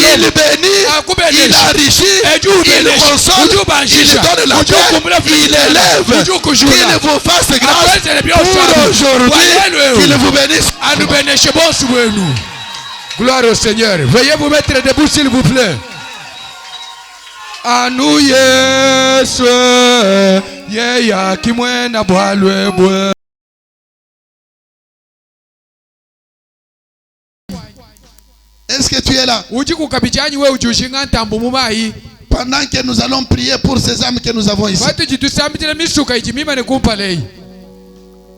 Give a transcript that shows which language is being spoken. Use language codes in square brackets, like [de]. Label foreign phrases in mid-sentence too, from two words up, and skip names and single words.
[fr] Il bénit, il enrichit, il console, il donne la paix, il élève, qu'il vous fasse grâce pour aujourd'hui, qu'il vous bénisse. Gloire au Seigneur. Veuillez vous mettre debout s'il vous plaît. [lua] Anu Yesu yeya kimwena bwalwe bwe. [fr] Est-ce que tu es là? Pendant que nous allons prier pour ces âmes que nous avons ici.